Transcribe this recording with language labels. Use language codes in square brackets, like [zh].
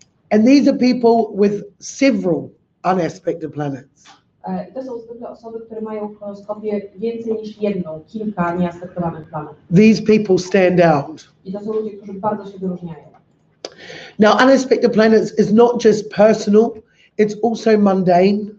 [en] And these are people with several unaspected planets. [pl] To są zwykle osoby, które mają w horoskopie więcej niż jedną, kilka nieaspektowanych planet. [en] These people stand out. [pl] I to są ludzie, którzy bardzo się wyróżniają. [en] Now, unaspected planets is not just personal, it's also mundane.